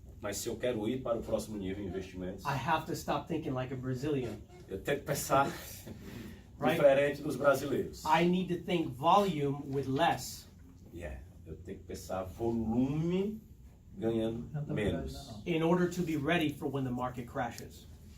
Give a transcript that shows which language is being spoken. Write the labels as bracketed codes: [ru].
[pt] Mas se eu quero ir para o próximo nível de investimentos, [en] I have to stop thinking like a Brazilian. [pt] eu tenho que pensar [en] Right. [pt] diferente dos brasileiros. [en] I need to think volume with less. [pt] Eu tenho que pensar volume ganhando menos. [en] In order to be ready for when the market crashes.